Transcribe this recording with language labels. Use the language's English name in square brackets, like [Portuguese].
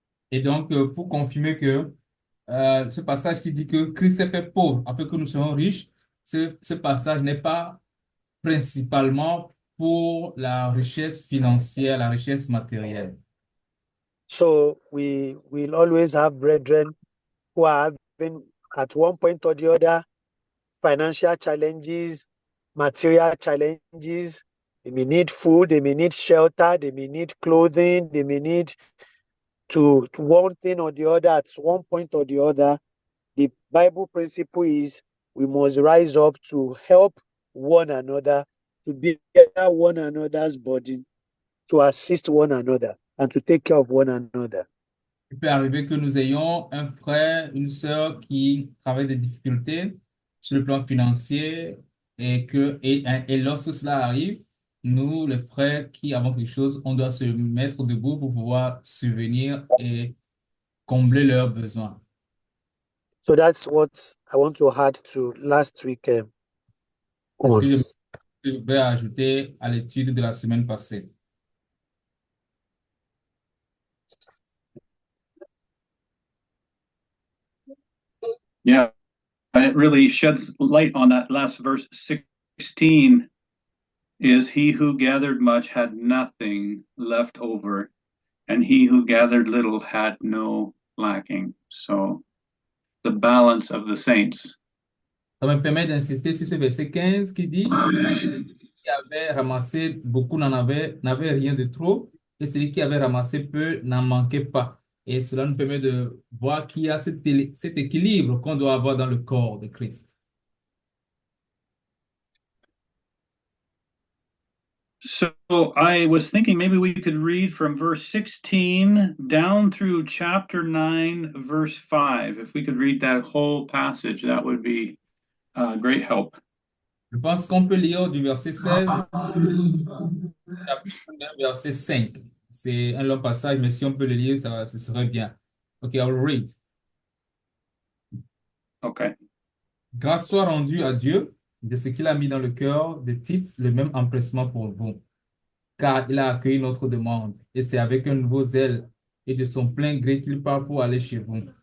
[French] Et donc, pour confirmer que ce passage qui dit que Christ s'est fait pauvre afin que nous soyons riches, ce passage n'est pas principalement pour la richesse financière, la richesse matérielle. [English] So we will always have brethren who are having at one point or the other financial challenges, material challenges. They may need food, they may need shelter, they may need clothing, they may need to one thing or the other at one point or the other. The Bible principle is we must rise up to help one another, to bear one another's burden, to assist one another, and to take care of one another. [French] Il peut arriver que nous ayons un frère, une sœur qui travaille des difficultés sur le plan financier et lorsque cela arrive, nous, les frères qui avons quelque chose, on doit se mettre debout pour pouvoir subvenir et combler leurs besoins. [English] So that's what I want to add to last week. [French] C'est ce que je vais ajouter à l'étude de la semaine passée. [English] Yeah, it really sheds light on that last verse 16 is he who gathered much had nothing left over, and he who gathered little had no lacking. So the balance of the saints. [French] Ça me permet d'insister sur ce verset 15 qui dit qui avait ramassé beaucoup n'avait rien de trop, et celui qui avait ramassé peu n'en manquait pas. Et cela nous permet de voir qu'il y a cet équilibre qu'on doit avoir dans le corps de Christ. [English] So I was thinking maybe we could read from verse 16 down through chapter 9, verse 5. If we could read that whole passage, that would be great help. [French] Je pense qu'on peut lire du verset 16 chapitre 9, verset 5. C'est un long passage, mais si on peut le lire, ce serait bien. [English] OK, I will read. Okay. [French] Grâce soit rendue à Dieu de ce qu'il a mis dans le cœur de Tite le même empressement pour vous, car il a accueilli notre demande, et c'est avec un nouveau zèle et de son plein gré qu'il part pour aller chez vous.